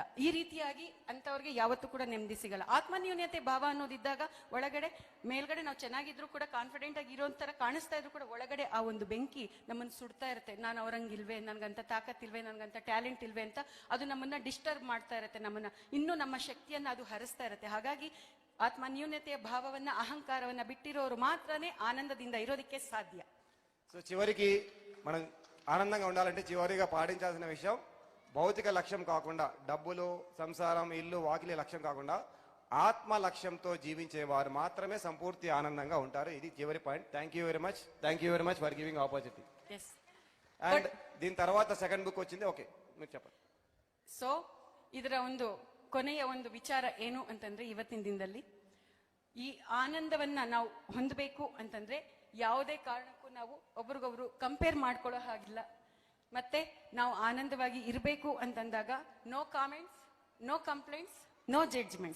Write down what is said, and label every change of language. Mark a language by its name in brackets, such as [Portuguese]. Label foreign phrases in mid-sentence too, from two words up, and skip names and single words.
[Kannada] ಈ ರೀತಿಯಾಗಿ ಅಂತವ್ರಿಗೆ ಯಾವತ್ತೂ ಕೂಡ ನೆಮ್ಮದಿ ಸಿಗಲ್ಲ. ಆತ್ಮನ್ಯೂನ್ಯತೆ ಭಾವ ಅನ್ನೋದಿದ್ದಾಗ ಒಳಗಡೆ, ಮೇಲ್ಗಡೆ ನಾವು ಚೆನ್ನಾಗಿದ್ರು ಕೂಡ, ಕಾನ್ಫಿಡೆಂಟ್ ಆಗಿ ಇರೋ ತರ ಕಾಣಿಸ್ತಾ ಇದ್ರು ಕೂಡ, ಒಳಗಡೆ ಆ ಒಂದು ಬೆಂಕಿ ನಮ್ಮನ್ನು ಸುಡ್ತಾ ಇರುತ್ತೆ. ನಾನು ಅವ್ರಂಗಿಲ್ವೇ, ನನ್ಗಂತ ತಾಕತ್ ಇಲ್ವೇ, ನನ್ಗಂತ ಟ್ಯಾಲೆಂಟ್ ಇಲ್ವೇ ಅಂತ ಅದು ನಮ್ಮನ್ನ ಡಿಸ್ಟರ್ಬ್ ಮಾಡ್ತಾ ಇರುತ್ತೆ, ನಮ್ಮನ್ನ ಇನ್ನೂ ನಮ್ಮ ಶಕ್ತಿಯನ್ನ ಅದು ಹರಿಸ್ತಾ ಇರುತ್ತೆ. ಹಾಗಾಗಿ ಆತ್ಮನ್ಯೂನ್ಯತೆಯ ಭಾವವನ್ನ, ಅಹಂಕಾರವನ್ನ ಬಿಟ್ಟಿರೋರು ಮಾತ್ರಮೇ ಆನಂದದಿಂದ ಇರೋದಿಕೆ ಸಾಧ್ಯ. [Telugu] సో చివరికి మనం ఆనందంగా ఉండాలంటే చివరిగా పాటించాల్సిన విషయం, భౌతిక లక్ష్యం కాకుండా, డబ్బులు, సంసారం, ఇల్లు, వాకిలి లక్ష్యం కాకుండా ఆత్మ లక్ష్యంతో జీవించేవారు మాత్రమే సంపూర్తి ఆనందంగా ఉంటారు. ఇది చివరి పాయింట్. [English] Thank you very much for giving opportunity. [Telugu] అండ్ దీని తర్వాత [English] second book [Telugu] వచ్చింది. ఓకే, మీరు చెప్పండి. [Kannada] సో ಇದರ ಒಂದು ಕೊನೆಯ ಒಂದು ವಿಚಾರ ಏನು ಅಂತಂದ್ರೆ, ಇವತ್ತಿನ ದಿನದಲ್ಲಿ ಈ ಆನಂದವನ್ನ ನಾವು ಹೊಂದಬೇಕು ಅಂತಂದ್ರೆ ಯಾವುದೇ ಕಾರಣಕ್ಕೂ ನಾವು ಒಬ್ರಿಗೊಬ್ರು ಕಂಪೇರ್ ಮಾಡ್ಕೊಳ್ಳೋ ಹಾಗಿಲ್ಲ. ಮತ್ತೆ ನಾವು ಆನಂದವಾಗಿ ಇರಬೇಕು ಅಂತಂದಾಗ [English] No comments, no complaints, no judgments.